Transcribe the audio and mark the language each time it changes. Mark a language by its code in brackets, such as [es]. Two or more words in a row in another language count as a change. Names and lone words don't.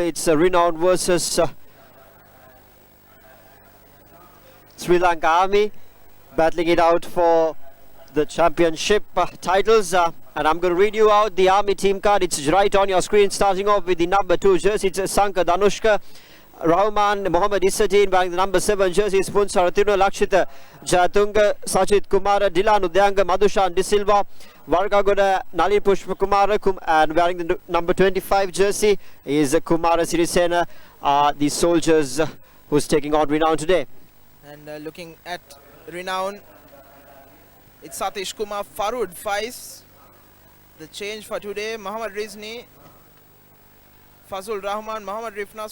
[en] It's Renown versus Sri Lanka Army, battling it out for the championship titles. And I'm going to read you out the Army team card. It's right on your screen, starting off with the number 2 jersey. It's Sanka Danushka. Rahman Mohammad Isatin wearing the number 7 jersey. Punsa Ratino Lakshita Jatunga Sajid Kumara Dilan Udyanga Madhushan De Silva Vargagoda Nalin Pushpa Kumara and wearing the number 25 jersey is Kumara Sirisena, the soldiers who's taking on Renown today. And looking at Renown, it's Satish Kumar Farud Faiz. The change for today, Muhammad Rizni, Fazul Rahman, Muhammad Rifnas.